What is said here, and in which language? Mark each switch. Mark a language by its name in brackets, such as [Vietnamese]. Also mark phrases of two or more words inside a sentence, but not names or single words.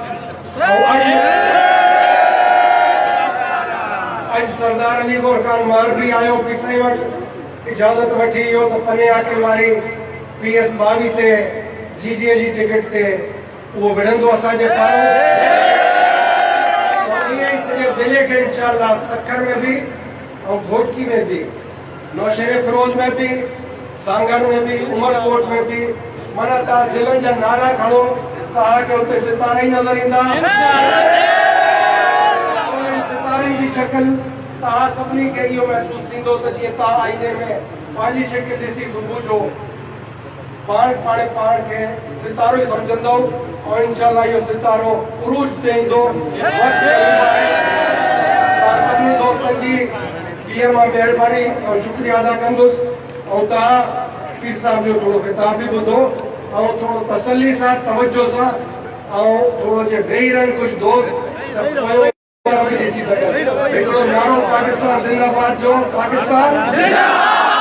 [Sindhi] अॼु सरदार अली गौर खान मार बि आयो पीर साईं वटि इजाज़त वठी वियो त पने आख़िर वारी PS 22 ते GDA जी टिकट ते उहो विढ़ंदो असांजे पारां। ईअं ई सॼे ज़िले खे इंशाअल्लाह सखर में बि ऐं घोटकी में बि नौशेरे फिरोज में भी सांगन में भी उमरकोट में भी माना तव्हां ज़िलनि जा नाला खणो तव्हांखे उते सितारा ई नज़र ईंदा। सितारनि जी शक्ल तव्हां सभिनी खे इहो महसूसु थींदो त जीअं तव्हां आईने में पंहिंजी शक्ल ॾिसी सुबुह जो पाण खे सितारो ई सम्झंदो ऐं इंशाअल्लाह इहो सितारो उरूज ते ईंदो। सभिनी दोस्तनि जी ॿीहर मां महिरबानी और शुक्रिया अदा कंदुसि ऐं तव्हां पीर साहिब जो थोरो किताब बि ॿुधो ऐं थोरो तसल्ली सां तवजो सां ऐं थोरो जे वेही रहनि कुझु दोस्त बि ॾिसी सघनि। हिकिड़ो नारो पाकिस्तान ज़िंदाबाद जो पाकिस्तान